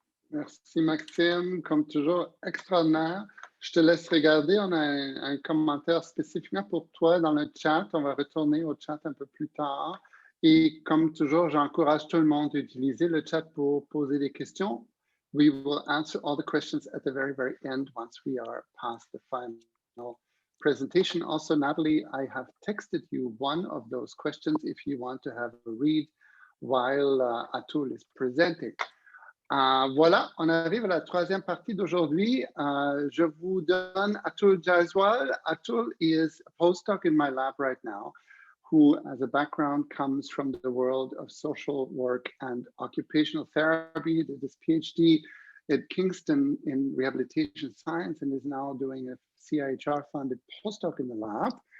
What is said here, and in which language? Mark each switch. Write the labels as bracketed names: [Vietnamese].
[French] Merci Maxime, comme toujours, extraordinaire. Je te laisse regarder, on a un commentaire spécifiquement pour toi dans le chat. On va retourner au chat un peu plus tard. Et comme toujours, j'encourage tout le monde à utiliser le chat pour poser des questions. [English] We will answer all the questions at the very, very end once we are past the final presentation. Also, Natalie, I have texted you one of those questions if you want to have a read while Atul is presenting. [French] Voilà, on arrive à la troisième partie d'aujourd'hui. Je vous donne Atul Jaiswal. [English] Atul is a postdoc in my lab right now, who as a background comes from the world of social work and occupational therapy, did his PhD at Kingston in rehabilitation science and is now doing a CIHR-funded postdoc in the lab.